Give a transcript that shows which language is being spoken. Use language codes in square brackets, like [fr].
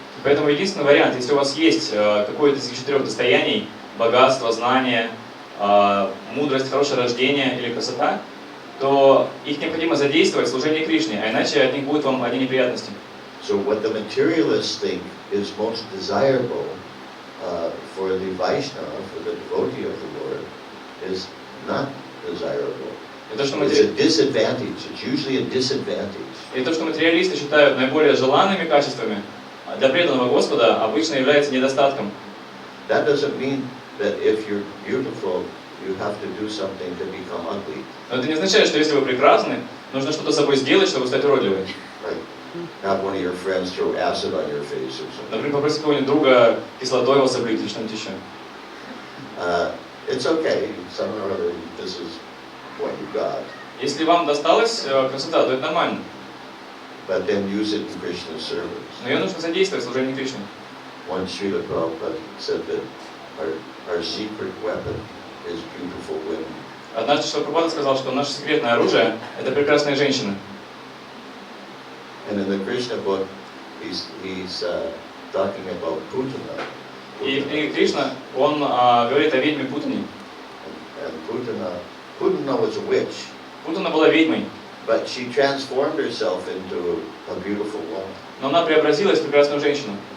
[ru] Поэтому единственный вариант, если у вас есть какое-то из этих 4 достояний, богатство, знание, мудрость, хорошее рождение или красота, то их необходимо задействовать в служении Кришне, а иначе от них будут вам одни неприятности. [en] So what the materialists think is most desirable for the Vaishnava, for the devotee of the Lord, is not desirable. [ru] И то, что [en] It's a disadvantage. It's usually a disadvantage. [ru] материалисты считают наиболее желанными качествами для преданного Господа, обычно является недостатком. [en] That doesn't mean that if you're beautiful, you have to do something to become ugly. [ru] Но это не означает, что если вы прекрасны, нужно что-то с собой сделать, чтобы стать уродливой. [en] Like have one of your friends throw acid on your face or something. [ru] Например, попросить какого-нибудь друга кислотой вас облить или что-нибудь еще. [en] It's okay. Somehow or other, this is what you got. [ru] Если вам досталась красота, то это нормально. [en] But then use it in Krishna's service. [ru] Но ее нужно задействовать в служении Кришне. [en] One Srila Prabhupada said that our secret weapon is beautiful women. [ru] Однажды Шрила Прабхупада сказал, что наше секретное оружие – это прекрасные женщины. [en] And in the Krishna book, he's talking about Putana. [ru] И в книге Кришна он говорит о ведьме Путане. [en] And Putana was a witch, [ru] Путана была ведьмой, [en] but she transformed herself into a beautiful woman. [ru] но она преобразилась в прекрасную женщину.